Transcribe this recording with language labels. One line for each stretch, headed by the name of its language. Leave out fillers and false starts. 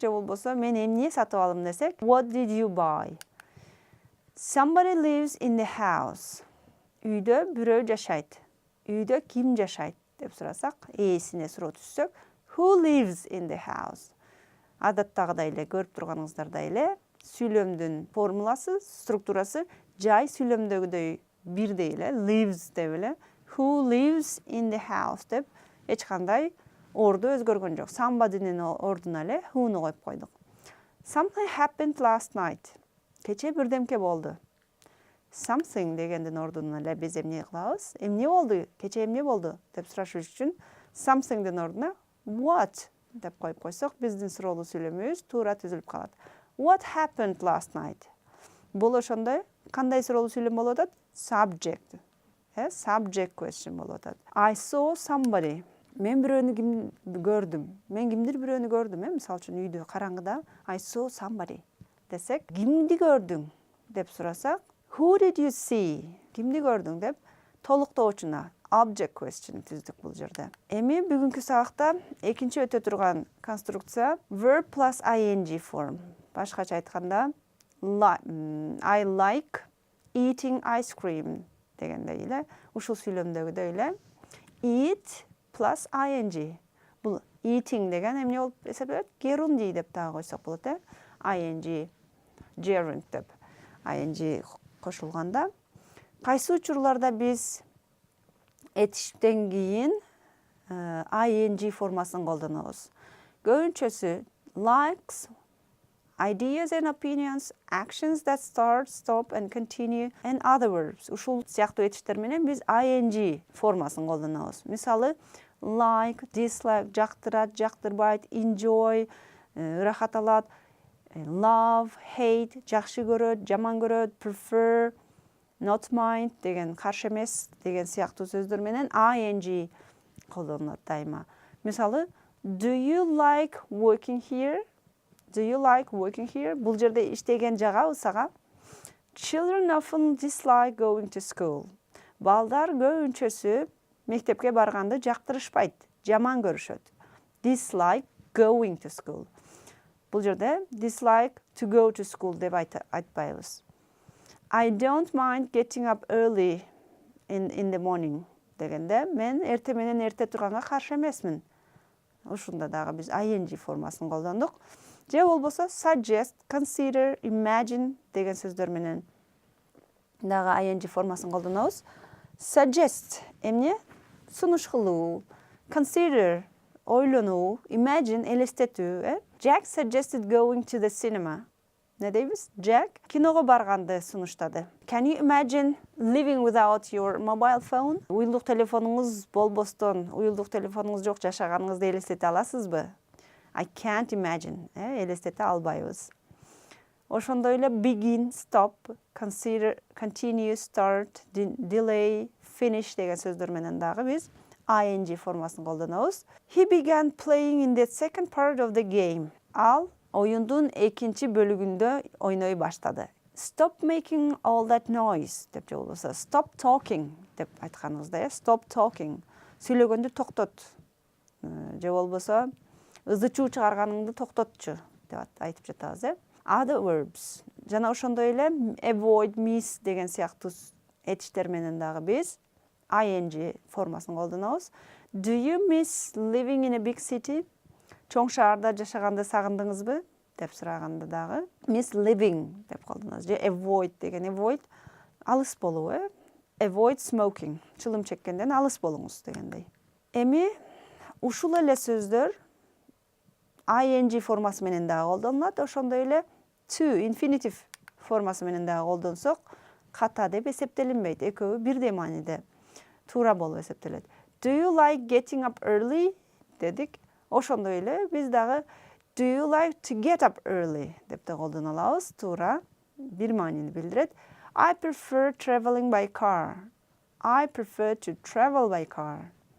Kyrgyz: Же болбосо мен эмне сатып алдым десек,
English: what did you buy? Somebody lives in the house.
Kyrgyz: Үйдө бирөө жашайт. Үйдө ким жашайт деп сурасак, ээсине суроо түзсөк,
English: who lives in the house?
Kyrgyz: Адаттагыдай эле, көрүп турганыңыздардай эле, сүйлөмдүн формуласы, структурасы жай сүйлөмдөгүдөй бирдей эле, lives деп эле,
English: who lives in the house
Kyrgyz: деп эч кандай орду өзгөргөн жок. Somebody'нин ордуна эле who'ну коюп койдук.
English: Something happened last night.
Kyrgyz: Кече бирдемке болду. Something дегендин ордуна эле биз эмне кылабыз? Эмне болду? Кече эмне болду деп сурашыш үчүн somethingдин ордуна what деп коюп койсок, биздин суроолуу сүйлөмүбүз туура түзүлүп калат.
English: What happened last night?
Kyrgyz: Бул ошондой кандай суроолуу сүйлөм болуп атат? Subject. Subject question болуп атат.
English: I saw somebody.
Kyrgyz: Мен бирөөнү көрдүм. Мен кимдир бирөөнү көрдүм, мисалы үчүн үйдө караңгыда
English: I saw somebody
Kyrgyz: десек, кимди көрдүң деп сурасак,
English: who did you see?
Kyrgyz: Кимди көрдүң деп толуктоочуна object question түздүк бул жерде. Эми бүгүнкү сабакта экинчи өтө турган конструкция verb plus ing form. Башкача айтканда
English: I like eating ice cream
Kyrgyz: дегендей эле, ушул сүйлөмдөгүдөй эле eat plus ing. Бул eating деген эмне болуп эсептелет? Gerund деп дагы койсок болот, ing gerund деп ing кошулганда. Кайсы учурларда биз этиштен кийин ing формасын колдонобуз?
English: Көбүнчөсү likes, ideas and opinions, actions that start, stop and continue and other verbs.
Kyrgyz: Ушул сыяктуу этиштер менен биз ing формасын колдонобуз. Мисалы like, dislike, жактырат, жактырбайт, enjoy, ырахат алат, love, hate, жакшы көрөт, жаман көрөт, prefer, not mind деген, каршы эмес деген сыяктуу сөздөр менен ing колдонулат дайыма.
English: Мисалы, do you like working here? Do you like working here?
Kyrgyz: Бул жерде иштеген жагабы сага?
English: Children often dislike going to school.
Kyrgyz: Балдар көбүнчөсү мектепке барганды жактырышпайт, жаман көрүшөт.
English: Dislike going to school.
Kyrgyz: Бул жерде
English: dislike to go to school
Kyrgyz: деп айтпайбыз.
English: I don't mind getting up early in the morning
Kyrgyz: дегенде мен эрте менен эрте турганга каршы эмесмин. Ушунда дагы биз ing формасын колдондук. Же болбосо suggest, consider, imagine деген сөздөр менен дагы ing формасын колдонобуз. Suggest эмне? Сунуш кылуу. Consider ойлонуу. Imagine элестетүү.
English: Jack suggested going to the cinema.
Kyrgyz: Не дейбиз? Jack киного барганды сунуштады.
English: Can you imagine living without your mobile phone?
Kyrgyz: Уюлдук телефонуңуз болбостон, уюлдук телефонуңуз жок жашаганыңызды элестете аласызбы?
English: I can't imagine.
Kyrgyz: Элестете албайбыз. Ошондой эле begin, stop, consider, continue, start, delay, finish деген сөздөр менен дагы биз ing формасын колдонобуз.
English: He began playing in the second part of the game.
Kyrgyz: Ал оюндун экинчи бөлүгүндө ойной баштады.
English: Stop making all that noise
Kyrgyz: деп же болбосо
English: stop talking
Kyrgyz: деп айтканыбызда,
English: stop talking.
Kyrgyz: Сүйлөгөндү токтот. Же болбосо ызы чуу чыгарганыңды токтотчу деп айтып жатабыз, Other verbs. Жана ошондой эле avoid, miss деген сыяктуу этиштер менен дагы биз ing формасын колдонобуз.
English: Do you miss living in a big city?
Kyrgyz: Чоң шаарда жашаганды сагындыңызбы деп сураганда дагы miss living деп колдонобуз. Же avoid деген avoid алыс болуу,
English: Avoid smoking.
Kyrgyz: Чылым чеккенден алыс болуңуз дегендей. Эми ушул эле сөздөр ing формасы менен дагы колдонулат. Ошондой эле to infinitive формасы менен дагы колдонсок, ката деп эсептелинбейт. Экөө бирдей мааниде туура болуп эсептелет.
English: Do you like getting up early?
Kyrgyz: Дедик. Ошондой эле биз дагы
English: do you like to get up early
Kyrgyz: деп да колдоно алабыз. Туура бир маанини билдирет.
English: I prefer traveling by car. I prefer to travel by car.